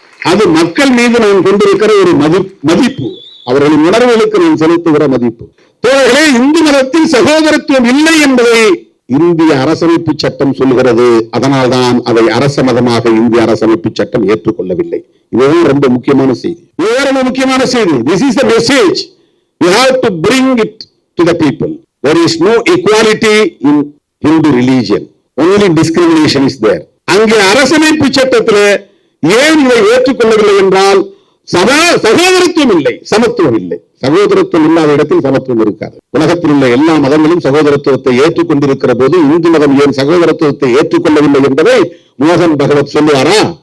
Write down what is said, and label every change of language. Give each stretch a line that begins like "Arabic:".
Tamil: அது மக்கள் மீது நான் கொண்டிருக்கிற ஒரு மதிப்பு, அவர்களின் உணர்வுகளுக்கு நான் செலுத்துகிற மதிப்பு. தோழர்களே, இந்து மதத்தில் சகோதரத்துவம் இல்லை என்பதை இந்திய அரசமைப்பு சட்டம் சொல்லுகிறது. அதனால்தான் அதை அரச மதமாக இந்திய அரசமைப்பு சட்டம் ஏற்றுக்கொள்ளவில்லை. இதுதான் ரொம்ப முக்கியமான செய்தி.
English: This is the message we have to bring it to the people. There is no equality in Hindu religion, only discrimination is there.
Tamil: அங்கே அரசமைப்பு சட்டத்தில் ஏன் இதை ஏற்றுக்கொள்ளவில்லை என்றால் சகோதரத்துவம் இல்லை, சமத்துவம் இல்லை. சகோதரத்துவம் இல்லாத இடத்தில் சமத்துவம் இருக்காது. உலகத்தில் உள்ள எல்லா மதங்களும் சகோதரத்துவத்தை ஏற்றுக்கொண்டிருக்கிற போது இந்து மதம் ஏன் சகோதரத்துவத்தை ஏற்றுக்கொள்ளவில்லை என்பதை மோகன் பகவத் சொல்லுவாரா?